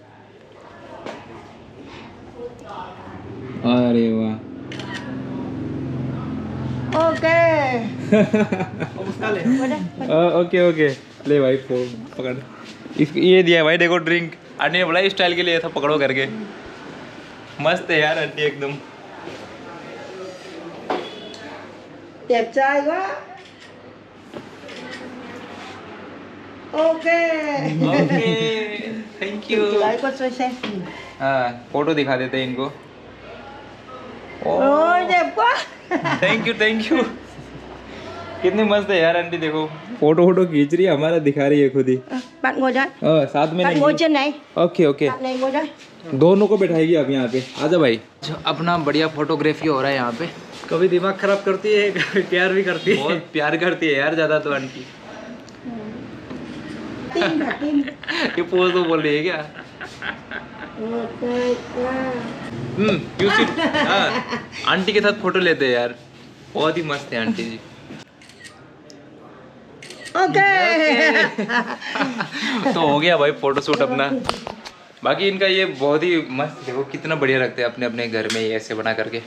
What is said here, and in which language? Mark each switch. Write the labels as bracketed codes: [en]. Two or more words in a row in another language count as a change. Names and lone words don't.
[hi] अरे वाह Ok. [en] okay okay [hi] ले भाई फोन पकड़। ये दिया भाई देखो ड्रिंक, आंटी ने बोला इस स्टाइल के लिए था पकड़ो करके। मस्त है यार आंटी एकदम। [vi] Đẹp trai quá. [en] Ok. okay thank you. Lấy con xoay xem. [hi] हाँ फोटो दिखा देते हैं इनको। [vi] Ôi đẹp quá. [en] thank you [hi] कितनी मस्त है यार आंटी देखो। फोटो खींच रही है, हमारा दिखा रही है खुद ही। [vi] Bạn ngồi đây. [hi] साथ में [vi] Bạn ngồi trên này. [en] okay okay [vi] Bạn này ngồi đây. [hi] दोनों को बैठाएगी आप यहाँ पे। आजा भाई अपना बढ़िया फोटोग्राफी हो रहा है यहाँ पे। कभी दिमाग खराब करती है, कभी प्यार भी करती है। बहुत प्यार करती है यार ज्यादा तो आंटी। [vi] Tim hả tim? [hi] ये पोज तो बोल रही है क्या? [en] you sit. [hi] हाँ, आंटी के साथ फोटो लेते हैं यार, बहुत ही मस्त है आंटी जी। ओके। तो हो गया भाई फोटो शूट अपना। बाकी इनका ये बहुत ही मस्त, देखो कितना बढ़िया लगता है अपने अपने घर में ये ऐसे बना करके।